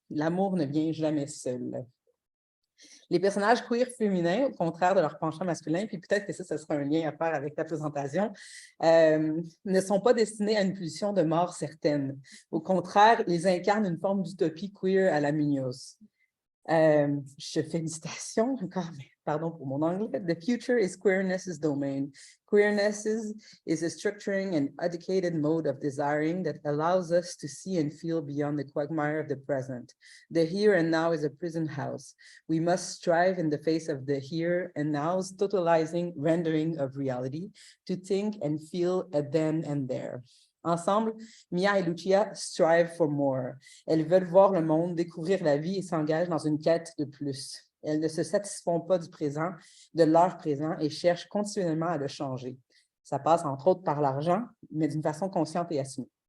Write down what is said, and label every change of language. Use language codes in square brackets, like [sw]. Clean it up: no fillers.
[fr] L'amour ne vient jamais seul. Les personnages queer féminins, au contraire de leur penchant masculin, puis peut-être que ça sera un lien à faire avec ta présentation, ne sont pas destinés à une pulsion de mort certaine. Au contraire, ils incarnent une forme d'utopie queer à la Munoz. Je fais une citation encore, mais pardon pour mon anglais. [en] The future is queerness's domain. Queerness is a structuring and educated mode of desiring that allows us to see and feel beyond the quagmire of the present. The here and now is a prison house. We must strive in the face of the here and now's totalizing rendering of reality to think and feel a then and there. [fr] Ensemble, Mia et Lucia [en] strive for more. [fr] Elles veulent voir le monde, découvrir la vie et s'engagent dans une quête de plus. Elles ne se satisfont pas du présent, de leur présent et cherchent continuellement à le changer. Ça passe entre autres par l'argent, mais d'une façon consciente et assumée.